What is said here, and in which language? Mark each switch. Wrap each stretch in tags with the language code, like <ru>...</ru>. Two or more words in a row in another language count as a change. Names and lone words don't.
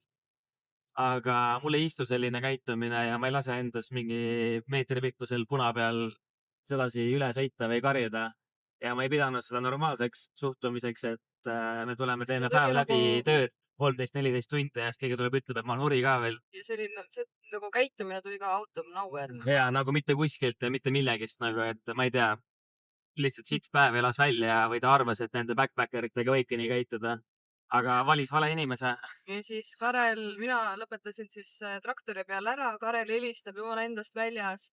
<et>Aga mulle ei istu selline käitumine ja ma ei lase endas mingi meetri pikkusel puna peal sedasi üle sõita või karjuda. Ja ma ei pidanud seda normaalseks suhtumiseks, et me tuleme, teeme päev läbi tööd 13-14 tunde ja siis keegi tuleb, ütleb, et ma nuri ka veel. Ja selline, nagu käitumine tuli ka</et> <en>out of nowhere.</en> <et>Ja nagu mitte kuskilt ja mitte millegist nagu, et ma ei tea, lihtsalt siit päev elas välja või ta arvas, et nende backpackeritega võibki nii käituda. aga valis vale inimese. Ja siis Karel, mina lõpetasin siis traktori peal ära, Karel helistab jumala endast väljas.</et>